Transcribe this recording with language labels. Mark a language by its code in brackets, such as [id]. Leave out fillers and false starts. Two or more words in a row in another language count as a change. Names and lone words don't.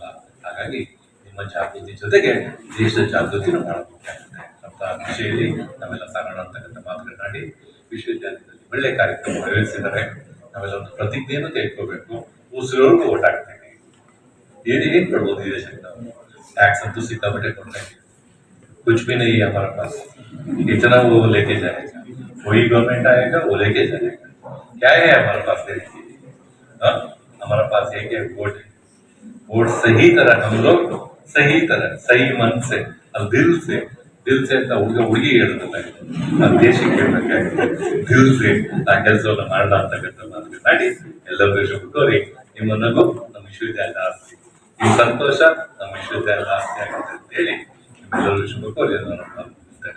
[kn] ಹಾಗಾಗಿ ನಿಮ್ಮ ಜಾಗೃತಿ ಜೊತೆಗೆ ದೇಶದ ಜಾಗೃತಿನೂ ಮಾಡಬೇಕಾಗುತ್ತೆ ಅಂತ ವಿಷಯದಲ್ಲಿ ನಾವೆಲ್ಲ ಸಾಗೋಣ ಅಂತಕ್ಕಂಥ ಮಾತುಗಳನ್ನಾಡಿ ವಿಶ್ವವಿದ್ಯಾಲಯದಲ್ಲಿ ಒಳ್ಳೆ ಕಾರ್ಯಕ್ರಮ ಆಯೋಜಿಸಿದ್ದಾರೆ. ನಾವೆಲ್ಲ ಒಂದು ಪ್ರತಿಜ್ಞೆಯನ್ನು ತೆಗೆದುಕೋಬೇಕು. ಉಸಿರೋರ್ಗೂ ಓಟ್ ಹಾಕ್ತೀವಿ. ಏನ್ ಕೊಡ್ಬೋದು ಈ ದೇಶಕ್ಕೆ ನಾವು? ಟ್ಯಾಕ್ಸ್ ತೋ ಸಿಕ್ಕಾಪಟ್ಟೆ ಕೊಡ್ತಾ ಇದ್ದೀವಿ. [hi] कुछ भी नहीं है हमारे पास. इतना वो लेके जाएगा, वही गवर्नमेंट आएगा, वो लेके जाएगा. क्या है हमारे पास देने के लिए? हमारे पास एक वोट है. वोट सही तरह हम लोग सही तरह सही मन से और दिल से [kn] ಅಂತ ಹುಡುಗಿ ಹೇಳ್ತಾರೆ. ಆ ದೇಶಕ್ಕೆ ಹೇಳ್ಬೇಕಾಗುತ್ತೆ [hi] दिल से [kn] ಆ ಕೆಲಸವನ್ನು ಮಾಡೋಣ ಅಂತಕ್ಕಂಥ ಮಾತುಗಳು ಮಾಡಿ ಎಲ್ಲರಿಗೂ ಶುಭ ಕೋರಿ ನಿಮ್ಮ ನಗು ನಮ್ಮ ವಿಶ್ವವಿದ್ಯಾಲಯದ ಆಸ್ತಿ, ಈ ಸಂತೋಷ ನಮ್ಮ ವಿಶ್ವವಿದ್ಯಾಲಯದ ಆಸ್ತಿ ಆಗುತ್ತೆ ಅಂತ ಹೇಳಿ ನಿಮ್ಮೆಲ್ಲರಿಗೂ ಶುಭ ಕೋರಿ ಮುಗಿಸ್ತೇನೆ.